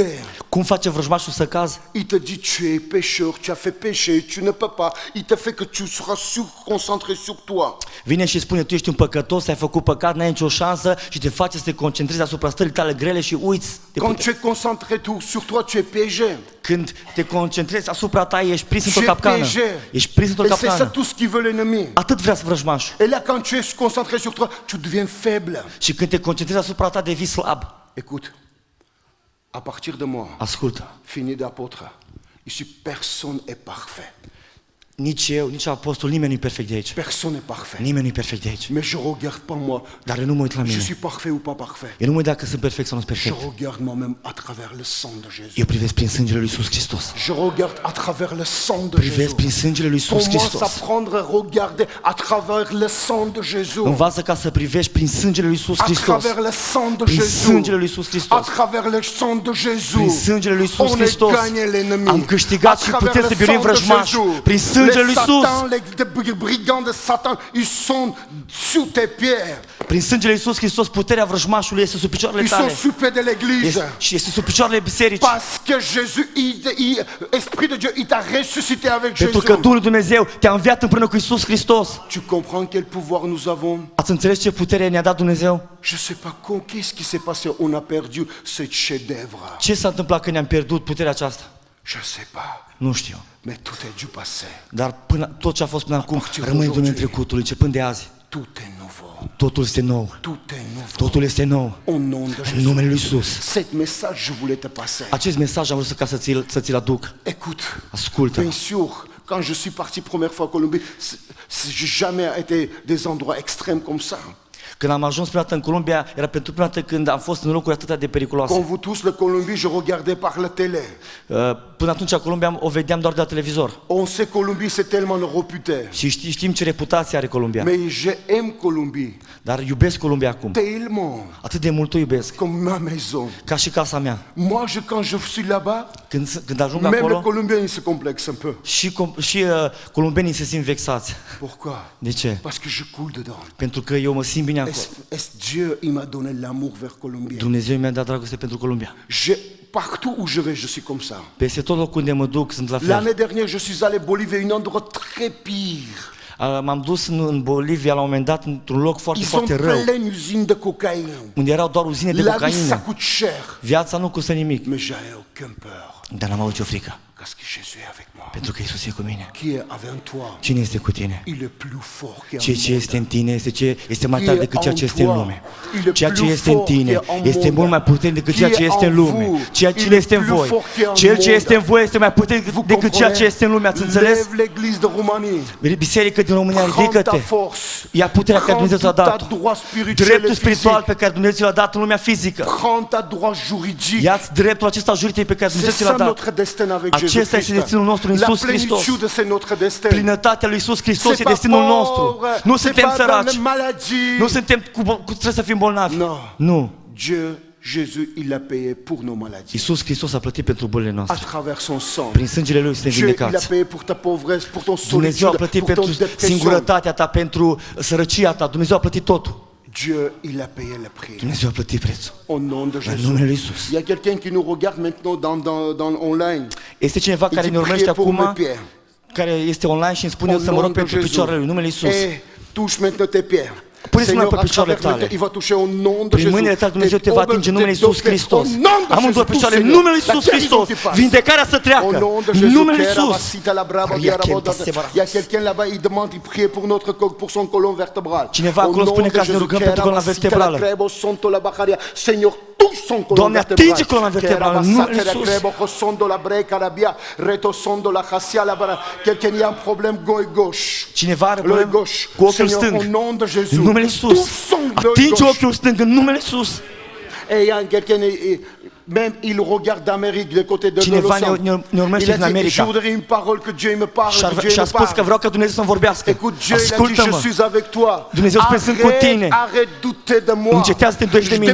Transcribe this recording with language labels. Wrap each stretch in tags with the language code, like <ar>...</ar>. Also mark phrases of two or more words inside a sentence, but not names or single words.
<ro>Cum face vrăjmașul să cazi?</ro> <fr>Il te dit tu es pécheur, tu as fait péché, tu ne peux pas. Il te fait que tu seras concentré sur toi.</fr> <ro>Vine și spune, tu ești un păcătos, ai făcut păcat, n-ai nicio șansă și te face să te concentrezi asupra stării tale grele și uiți de</ro> <fr>Quand</fr> <ro>putere.</ro> <fr>tu es concentré sur toi, tu es piégé.</fr> <ro>Când te concentrezi asupra ta, ești prins într-o</ro> <fr>Tu es</fr> <ro>capcană.</ro> <fr>piégé.</fr> <ro>Ești prins într-o</ro> <fr>Et c'est ça</fr> <ro>capcană.</ro> <fr>tout ce qu'il veut l'ennemi.</fr> <ro>Atât vrea vrăjmașul.</ro> <fr>Et là, quand tu es concentré sur toi, tu deviens faible.</fr> <ro>Și când te concentrezi asupra ta, devii slab.</ro> <fr>Écoute, à partir de moi,</fr> <ro>Ascultă.</ro> <fr>fini d'apôtre, ici personne est parfait.</fr> <ro>Nici eu, nici apostol, nimeni nu e perfect de aici.</ro> <fr>Personne n'est parfait.</fr> <ro>Nimeni nu e perfect de aici.</ro> <fr>Mais je regarde pas moi,</fr> <ro>Dar eu nu mă uit la</ro> <fr>je</fr> <ro>mine.</ro> <fr>suis parfait ou pas parfait.</fr> <ro>Eu nu mă uit dacă sunt perfect sau nu sunt</ro> <fr>Je</fr> <ro>perfect.</ro> <fr>regarde moi-même à travers le sang de Jésus.</fr> <ro>Eu privesc prin sângele lui Iisus Hristos.</ro> <fr>Je regarde à travers le sang de</fr> <ro>Privesc prin</ro> <fr>Jésus.</fr> <ro>sângele lui Iisus</ro> <fr>Commence à</fr> <ro>Hristos.</ro> <fr>prendre, regarder à travers le sang de Jésus.</fr> <ro>Învață ca să privești prin sângele lui Iisus</ro> <fr>À</fr> <ro>Hristos.</ro> <fr>travers le sang de</fr> <ro>Prin</ro> <fr>Jésus.</fr> <ro>sângele lui Iisus</ro> <fr>À</fr> <ro>Hristos.</ro> <fr>travers le sang de</fr> <ro>Prin</ro> <fr>Jésus.</fr> <ro>sângele lui Iisus</ro> <fr>On a</fr> <ro>Hristos.</ro> <fr>gagné l'ennemi.</fr> <ro>Am câștigat</ro> <fr>À</fr> <ro>și</ro> <fr>travers</fr> <ro>putem să</ro> <fr>le</fr> <ro>biruim</ro> <fr>sang de</fr> <ro>vrăjmașul.</ro> <fr>Jésus.</fr> <ro>Prin sângele lui</ro> <fr>Les</fr> <ro>Iisus.</ro> <fr>satans, les brigands de Satan, ils sont sous tes pieds.</fr> <ro>Prin sângele lui Iisus Hristos, puterea vrăjmașului este sub picioarele</ro> <fr>Ils sont</fr> <ro>tale.</ro> <fr>sous pied de l'église.</fr> <ro>Și este sub picioarele bisericii.</ro> <fr>Parce que Jésus, Esprit de Dieu, il t'a ressuscité avec</fr> <ro>Pentru</ro> <fr>Jésus.</fr> <ro>că Duhul lui Dumnezeu te-a înviat împreună cu Iisus Hristos.</ro> <fr>Tu comprends quel pouvoir nous avons?</fr> <ro>Ați înțeles ce putere ne-a dat Dumnezeu?</ro> <fr>Je ne sais pas qu'est-ce qui s'est passé. On a perdu ce chef-d'œuvre.</fr> <ro>Ce s-a întâmplat că ne-am pierdut puterea aceasta?</ro> <fr>Je ne sais pas.</fr> <ro>Nu știu.</ro> <fr>Mais tout est dû passer.</fr> <ro>Dar tot ce a fost până acum</ro> <fr>partir</fr> <ro>rămâne în domeniul</ro> <fr>d'aujourd'hui.</fr> <ro>trecutului, începând de azi.</ro> <fr>Tout est nouveau.</fr> <ro>Totul este nou.</ro> <fr>Tout est nouveau.</fr> <ro>Totul este nou.</ro> <fr>Au nom de</fr> <ro>În</ro> <fr>Jésus.</fr> <ro>numele lui Iisus.</ro> <fr>Cet message, je voulais te passer.</fr> <ro>Acest mesaj am vrut ca să ți-l aduc.</ro> <fr>Écoute,</fr> <ro>Ascultă.</ro> <fr>bien sûr, quand je suis parti première fois en Colombie, j'ai jamais été des endroits extrêmes comme ça.</fr> <ro>Când am ajuns prima dată în Columbia, era pentru prima dată când am fost în locuri atât de</ro> <fr>Comme</fr> <ro>periculoase.</ro> <fr>vous tous, la Colombie, je regardais par la télé.</fr> <ro>Până atunci Columbia o vedeam doar de la televizor.</ro> <fr>On sait Colombie, c'est tellement réputé.</fr> <ro>Și știm ce reputație are Columbia.</ro> <fr>Mais j'aime Colombie</fr> <ro>Dar iubesc Columbia acum.</ro> <fr>tellement,</fr> <ro>Atât de mult o iubesc.</ro> <fr>comme ma maison.</fr> <ro>Ca și casa mea.</ro> <fr>Moi, quand je suis là-bas,</fr> <ro>Când ajung</ro> <fr>même les</fr> <ro>acolo,</ro> <fr>Colombiens, ils se complexent un peu.</fr> <ro>și columbenii se simt vexați.</ro> <fr>Pourquoi?</fr> <ro>De ce?</ro> <fr>Parce que je coule dedans.</fr> <ro>Pentru că eu mă simt bine acolo.</ro> <fr>Dieu, il m'a donné l'amour vers Colombie.</fr> <ro>Dumnezeu mi-a dat dragoste pentru Columbia.</ro> <fr>Partout où je vais, je suis comme ça.</fr> <ro>Peste tot locul unde mă duc sunt la fel.</ro> <fr>L'année dernière, je suis allé Bolivie, un endroit très pire.</fr> <ro>M-am dus în Bolivia la un moment dat într-un loc foarte,</ro> <fr>Ils sont</fr> <ro>foarte rău,</ro> <fr>pleins d'usines de cocaïne.</fr> <ro>unde erau doar uzine de</ro> <fr>La vie, ça</fr> <ro>cocaină.</ro> <fr>coûte cher.</fr> <ro>Viața nu costă nimic,</ro> <fr>Mais j'avais aucune peur.</fr> <ro>dar n-am avut nicio frică.</ro> <fr>Parce que Jésus est avec moi.</fr> <ro>Pentru că Iisus e cu mine.</ro> <fr>Qui est avec toi?</fr> <ro>Cine este cu tine?</ro> <fr>Il est plus fort que</fr> <ro>Ceea ce este în tine este mai tare decât ceea ce este în lume. Ceea ce este în tine este mult mai puternic decât ceea ce este în lume. Ceea ce este în voi. Cel ce este în voi este mai puternic decât ceea ce este în lume. Ați înțeles? Biserica din România, ridică-te. Ia puterea care Dumnezeu ți-a dat. Dreptul spiritual pe care Dumnezeu ți-l-a dat în lumea fizică. Ia-ți dreptul acesta juridic pe care Dumnezeu ți l-a dat. Acesta este destinul nostru în Iisus Hristos. Plinătatea lui Iisus Hristos e destinul nostru. Nu suntem săraci. Nu suntem trebuie să fim bolnavi. Nu.</ro> <fr>Jésus, il a payé pour nos maladies.</fr> <ro>Iisus Hristos a plătit pentru bolile</ro> <fr>À</fr> <ro>noastre.</ro> <fr>travers son sang.</fr> <ro>Prin sângele lui suntem</ro> <fr>Dieu, il a</fr> <ro>vindecați.</ro> <fr>payé pour ta pauvresse, pour ton</fr> <ro>Dumnezeu a</ro> <fr>solitude,</fr> <ro>plătit</ro> <fr>pour ton</fr> <ro>pentru</ro> <fr>dépression.</fr> <ro>singurătatea ta, pentru sărăcia ta. Dumnezeu a plătit totul.</ro> <fr>Dieu, il a payé le prix.</fr> <ro>Dumnezeu a plătit prețul.</ro> <fr>Au nom de</fr> <ro>În</ro> <fr>Jésus.</fr> <ro>numele lui Iisus.</ro> <fr>Il y a quelqu'un qui nous regarde maintenant dans online.</fr> <ro>Este cineva</ro> <fr>Il</fr> <ro>care</ro> <fr>dit,</fr> <ro>ne urmărește</ro> <fr>priez pour mes</fr> <ro>acum,</ro> <fr>pieds.</fr> <ro>care este online și îmi spune</ro> <fr>Au</fr> <ro>să mă rog</ro> <fr>nom de</fr> <ro>pentru</ro> <fr>Jésus.</fr> <ro>picioarele lui, numele Iisus.</ro> <fr>Et touche maintenant tes pieds.</fr> <ro>Puneți mâna</ro> <fr>Seigneur,</fr> <ro>pe</ro> <fr>à</fr> <ro>picioarele</ro> <fr>travers</fr> <ro>tale.</ro> <fr>maintenant, il va toucher au nom de</fr> <ro>Prin</ro> <fr>Jésus.</fr> <ro>mâinile tale Dumnezeu te va atinge în numele</ro> <fr>Tes</fr> <ro>Iisus</ro> <fr>douleurs,</fr> <ro>Hristos.</ro> <fr>au nom de</fr> <ro>Amândouă</ro> <fr>Jésus,</fr> <ro>picioare, în</ro> <fr>Seigneur.</fr> <ro>numele</ro> <fr>La</fr> <ro>Iisus</ro> <fr>guérison</fr> <ro>Hristos.</ro> <fr>qui passe.</fr> <ro>Vindecarea să</ro> <fr>Au</fr> <ro>treacă.</ro> <fr>nom de</fr> <ro>În</ro> <fr>Jésus,</fr> <ro>numele Kera Iisus. Basita la Braba, Ria Diara Kem Bodata. Tasebara.</ro> <fr>Il y a quelqu'un là-bas, il demande, il prie pour pour son colon vertébral.</fr> <ro>Cineva</ro> <fr>Au</fr> <ro>acolo</ro> <fr>nom</fr> <ro>spune</ro> <fr>de</fr> <ro>ca să ne</ro> <fr>Jésus,</fr> <ro>rugăm Kera pentru coloana Basita la vertebrală. Crebo, Sonto la Bacaria.</ro> <fr>Seigneur, touche son colon</fr> <ro>Doamne,</ro> <fr>vertébral.</fr> <ro>atinge coloana vertebrală, Kera în numele Basata la Iisus. Crebo, Sondo la Breca la Bia, Reto Sondo la Chassia la Bara.</ro> <fr>Quelqu'un y a un problème gauche gauche.</fr> <ro>Cineva are</ro> <fr>L'œil</fr> <ro>probleme</ro> <fr>gauche.</fr> <ro>cu ochiul</ro> <fr>Seigneur,</fr> <ro>stâng.</ro> <fr>au nom de Jésus.</fr> <ro>În numele Iisus.</ro> <fr>Touche son l'œil</fr> <ro>Atinge</ro> <fr>gauche.</fr> <ro>ochiul stâng în numele Iisus.</ro> <fr>Et il y a quelqu'un, même il regarde d'Amérique, de côté de</fr> <ro>Cineva</ro> <fr>Los Angeles.</fr> <ro>ne urmărește</ro> <fr>Il</fr> <ro>din</ro> <fr>a dit, je</fr> <ro>America.</ro> <fr>voudrais une parole que Dieu me parle, que Dieu</fr> <ro>Și a</ro> <fr>me</fr> <ro>spus că</ro> <fr>parle.</fr> <ro>vreau ca Dumnezeu să-mi vorbească.</ro> <fr>Écoute, Dieu, il a dit, je</fr> <ro>Ascultă-mă.</ro> <fr>suis avec toi.</fr> <ro>Dumnezeu spune, sunt cu tine.</ro> <fr>Arrête douter de moi.</fr> <ro>Încetează să te îndoiești de mine.</ro>